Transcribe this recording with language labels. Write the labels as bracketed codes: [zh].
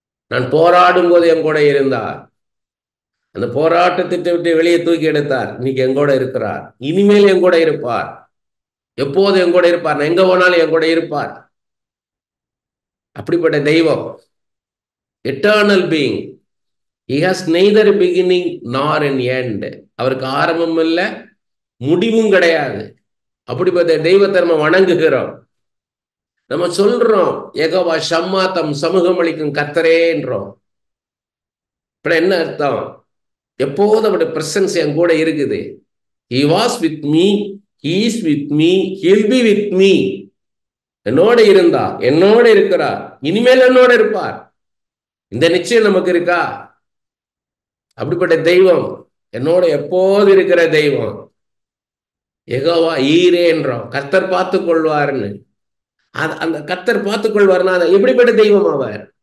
[ta] நான் போராடும் போது என் கூட இருந்தார். அந்த போராட்டத்தை விட்டு வெளியே தூக்கி எடுத்தார். இன்னைக்கு என் கூட இருக்கிறார். இனிமேல் என் கூட இருப்பார். எப்போது என் கூட இருப்பார். நான் எங்க போனாலும் என் கூட இருப்பார். அப்படிப்பட்ட தெய்வம், eternal being. [en] He has neither beginning nor an end. [ta] அவருக்கு ஆரம்பம் இல்லை, முடிவும் கிடையாது. அப்படிப்பட்ட தெய்வத்தை நம்ம வணங்குகிறோம். நம்ம சொல்றோம் யெகோவா ஷம்மா, தம் சமூகம் அளிக்கும் கர்த்தரேன்றோம். இப்ப என்ன அர்த்தம்? எப்போதும் அவருடைய பிரசன்ஸ் என் கூட இருக்குது. [en] He was with me, he is with me, he'll be with me. [ta] என்னோட இருந்தா, என்னோட இருக்கிறார், இனிமேல் என்னோட இருப்பார். இந்த நிச்சயம் நமக்கு இருக்கா? அப்படிப்பட்ட தெய்வம் என்னோட எப்போது இருக்கிற தெய்வம். யெகோவா ஈரே என்றோம். கர்த்தர் பார்த்து கொள்வார்னு. அந்த கர்த்தர் பார்த்து கொள்வார்னா எப்படிப்பட்ட தெய்வம் அவர்?